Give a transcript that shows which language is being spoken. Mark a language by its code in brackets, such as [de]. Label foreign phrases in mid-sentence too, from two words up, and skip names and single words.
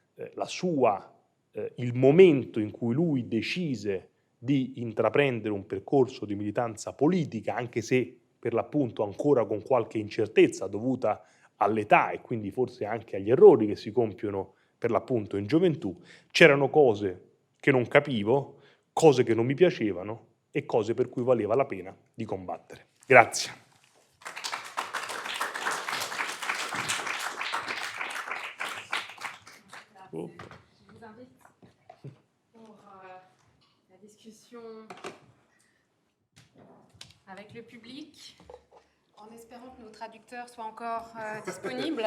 [it] il momento in cui lui decise di intraprendere un percorso di militanza politica, anche se per l'appunto ancora con qualche incertezza dovuta all'età e quindi forse anche agli errori che si compiono per l'appunto in gioventù, c'erano cose che non capivo, cose che non mi piacevano e cose per cui valeva la pena di combattere. Grazie. [fr] Je vous invite pour la discussion avec le public, en espérant que nos traducteurs soient encore disponibles.